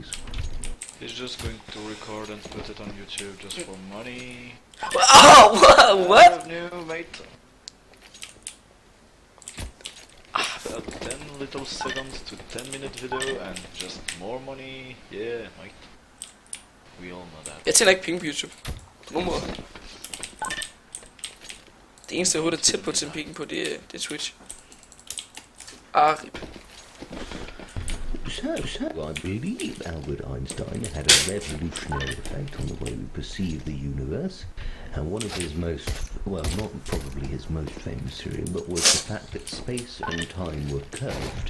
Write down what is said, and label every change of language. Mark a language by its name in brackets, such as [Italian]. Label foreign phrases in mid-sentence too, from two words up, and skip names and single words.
[English] He's just going to record and put it on YouTube just for money. Oh, what? New mate. 10 little seconds to 10-minute video and just more money. Yeah, mate. We all know that. [Danish] Jeg tjener ikke penge på YouTube. På nogen måde. Det eneste jeg overhovedet er tæt på at tjene penge på, det er Twitch. [English] RIP. So, I believe Albert Einstein had a revolutionary effect on the way we perceive the universe, and one of his most, well, not probably his most famous theory, but was the fact that space and time were curved.